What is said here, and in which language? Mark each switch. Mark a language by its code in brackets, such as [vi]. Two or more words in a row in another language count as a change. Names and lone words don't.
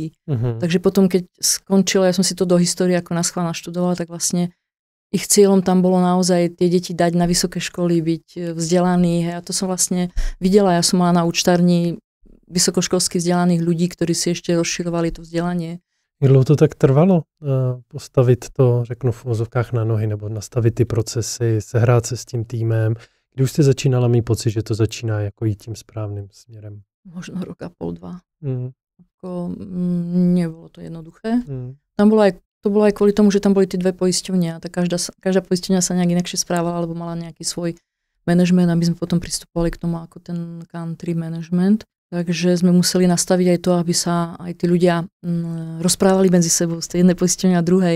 [sk] Takže potom, keď skončilo, ja som si to do histórie ako naschvál naštudovala, tak vlastne ich cieľom tam bolo naozaj tie deti dať na vysoké školy, byť vzdelaní. A to som vlastne videla. Ja som mala na účtárni vysokoškolsky vzdelaných ľudí, ktorí si ešte rozširovali to vzdelanie. [cs] Jak dlouho to tak trvalo postavit to, řeknu v uvozovkách na nohy, nebo nastavit ty procesy, sehrát se s tím týmem? Kdy už jste začínala mít pocit, že to začíná jako jít tím správným směrem? [sk] Možno rok a pol, 2. Ako, nebolo to jednoduché. Tam to bolo aj kvôli tomu, že tam boli tie dve poisťovne a tak každá poisťovňa sa nejak inakšie správala alebo mala nejaký svoj manažment a my sme potom pristupovali k tomu ako ten [en] country management. [sk] Takže sme museli nastaviť aj to, aby sa aj tí ľudia rozprávali medzi sebou z tej jednej poisťovne a druhej.